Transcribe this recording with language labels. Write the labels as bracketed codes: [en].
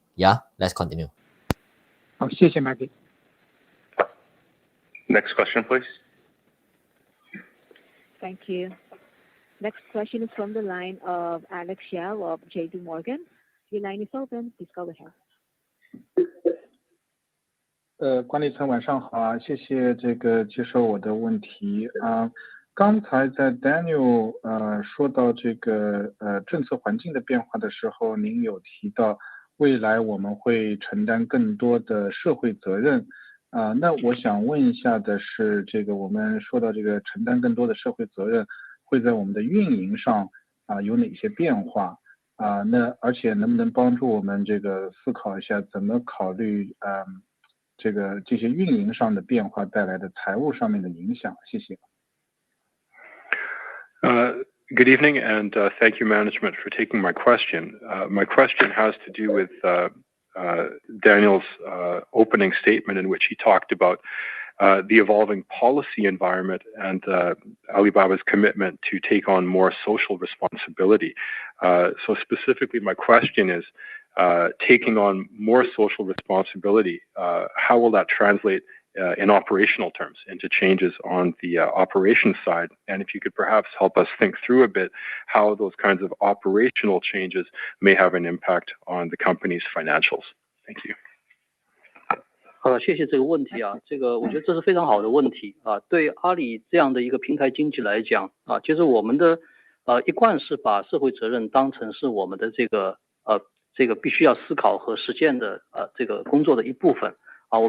[en] Yeah, let's continue. [zh] 好，谢谢 Maggie. [en] Next question, please. Thank you. Next question is from the line of Alex Xiao of JP Morgan. Your line is open. Please go ahead. [zh] 管理层晚上好啊，谢谢这个接受我的问题啊。刚才在 Daniel 说到这个政策环境的变化的时候，您有提到未来我们会承担更多的社会责任啊。那我想问一下的是，这个我们说到这个承担更多的社会责任，会在我们的运营上有哪些变化啊？那而且能不能帮助我们这个思考一下怎么考虑这些运营上的变化带来的财务上面的影响？谢谢。 [en] Good evening, and thank you, management, for taking my question. My question has to do with Daniel's opening statement, in which he talked about the evolving policy environment and Alibaba's commitment to take on more social responsibility. So specifically, my question is, taking on more social responsibility, how will that translate in operational terms into changes on the operations side? And if you could perhaps help us think through a bit how those kinds of operational changes may have an impact on the company's financials. Thank you. [zh] 好的，谢谢这个问题啊，这个我觉得这是非常好的问题啊。对阿里这样的一个平台经济来讲啊，其实我们的一贯是把社会责任当成是我们的这个必须要思考和实践的这个工作的一部分啊。